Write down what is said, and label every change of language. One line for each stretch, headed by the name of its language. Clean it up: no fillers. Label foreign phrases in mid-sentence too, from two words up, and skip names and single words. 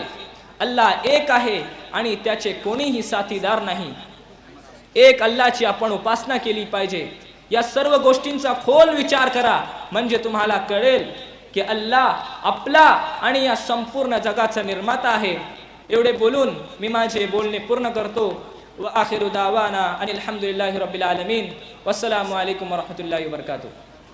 Marathi: अल्लाह एक आहे आणि त्याचे कोणीही साथीदार नाही. एक अल्लाहची आपण उपासना केली पाहिजे. या सर्व गोष्टींचा खोल विचार करा, म्हणजे तुम्हाला कळेल की अल्लाह आपला आणि या संपूर्ण जगाचा निर्माता आहे. एवढे बोलून मी माझे बोलणे पूर्ण करतो.
Arabic: وآخر دعوانا أن الحمد لله رب العالمين والسلام عليكم ورحمة الله وبركاته.